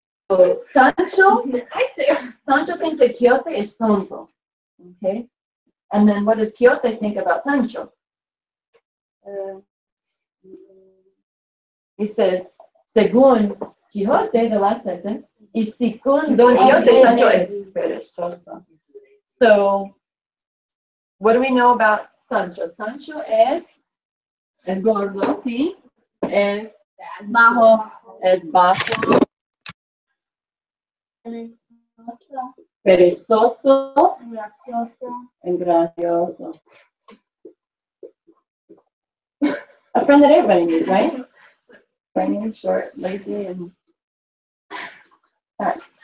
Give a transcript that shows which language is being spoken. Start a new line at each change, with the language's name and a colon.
English: So Sancho thinks that Quixote is tonto. Okay? And then what does Quixote think about Sancho? He says,
Spanish: según Quixote,
English: the last sentence,
Spanish: y según Don Quixote, Sancho es perezoso.
English: So, what do we know about Sancho?
Spanish: Sancho es gordo, sí, es Bajo. bajo, perezoso, and gracioso.
English: A friend that everybody needs, right? Funny, short, lazy, and fat.